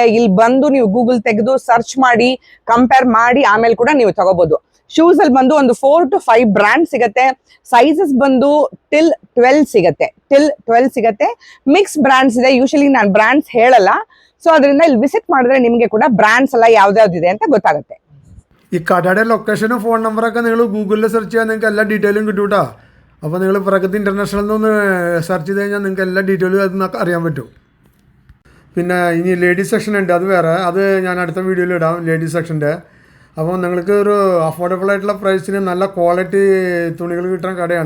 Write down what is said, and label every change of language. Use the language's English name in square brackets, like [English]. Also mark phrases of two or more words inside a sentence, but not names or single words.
[Kannada] ಇಲ್ಲಿ ಬಂದು ನೀವು ಗೂಗಲ್ ತೆಗೆದು ಸರ್ಚ್ ಮಾಡಿ ಕಂಪೇರ್ ಮಾಡಿ ಆಮೇಲೆ ಕೂಡ ನೀವು ತಗೋಬಹುದು. ಶೂಸ್ ಅಲ್ಲಿ ಬಂದು ಒಂದು 4 to 5 ಬ್ರಾಂಡ್ ಸಿಗತ್ತೆ. ಸೈಜಸ್ ಬಂದು ಟಿಲ್ 12 ಸಿಗತ್ತೆ. [English] mix brands [Kannada] ಇದೆ. ಯೂಶಲಿ ನಾನು ಬ್ರಾಂಡ್ಸ್ ಹೇಳಲ್ಲ. ಸೊ ಅದರಿಂದ ಇಲ್ಲಿ ವಿಸಿಟ್ ಮಾಡಿದ್ರೆ ನಿಮಗೆ ಕೂಡ ಬ್ರಾಂಡ್ಸ್ ಎಲ್ಲ ಯಾವ್ದಾವ್ದಿದೆ ಅಂತ ಗೊತ್ತಾಗುತ್ತೆ. [Malayalam] ഈ കടയുടെ ലൊക്കേഷനും ഫോൺ നമ്പറൊക്കെ നിങ്ങൾ ഗൂഗിളിൽ സെർച്ച് ചെയ്യാൻ നിങ്ങൾക്ക് എല്ലാ ഡീറ്റെയിലും കിട്ടും കേട്ടോ. അപ്പോൾ നിങ്ങൾ പ്രഗതി ഇൻ്റർനാഷണൽ എന്നൊന്ന് സെർച്ച് ചെയ്ത് കഴിഞ്ഞാൽ നിങ്ങൾക്ക് എല്ലാ ഡീറ്റെയിലും അതിൽ നിന്നൊക്കെ അറിയാൻ പറ്റും. പിന്നെ ഇനി [English] ladies section [Malayalam] ഉണ്ട്, അത് വേറെ, അത് ഞാൻ അടുത്ത വീഡിയോയിൽ ഇടാം ലേഡീസ് സെക്ഷൻ്റെ. അപ്പോൾ നിങ്ങൾക്ക് ഒരു അഫോർഡബിൾ ആയിട്ടുള്ള പ്രൈസിന് നല്ല ക്വാളിറ്റി തുണികൾ കിട്ടുന്ന കടയാണ്.